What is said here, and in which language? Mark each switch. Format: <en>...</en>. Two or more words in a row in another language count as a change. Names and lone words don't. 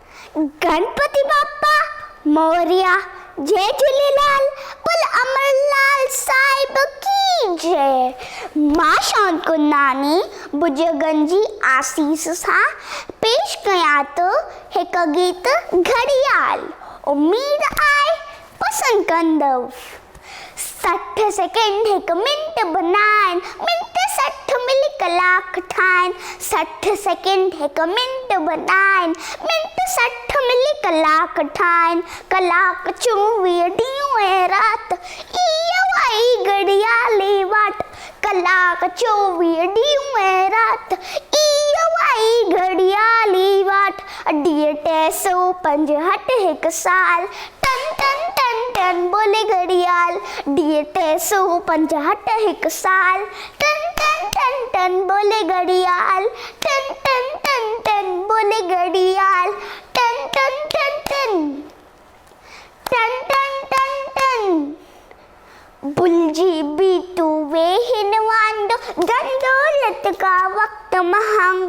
<mr>गणपति बाप्पा मोरिया,</mr> <hi>जय झूलेलाल, बोल अमरलाल साहिब की जय।</hi> <sd>मां शॉन कुंदनानी बुजगंजी आसीस सां पेश कयां थो हिकु गीत घड़ियाल। उम्मीद आहे पसंद कंदव। 60 सेकेंड हिकु मिंट बनाइन, मिंट 60 मिली कलाक ठाइन। 60 सेकेंड हिकु मिंट बनाइन, मिंट 60 मिली कलाक ठाइन। कलाक 24 ॾींहं ऐं राति इहो आई घड़ियाली वाट। कलाक 24 ॾींहं ऐं राति इहो आई घड़ियाली वाट। ॾींहं 365 हिकु साल, टन टन टन टन बोले घड़ियाल। ॾींहं 365 हिकु साल, टन टन टन टन बोले घड़ियाल। टन टन टन टन बोले घड़ियाल। टन टन टन टन टन टन टन टन। बुलजी बीतू वे हिन वांदो, दंदौलत का वक्त महंग।</sd>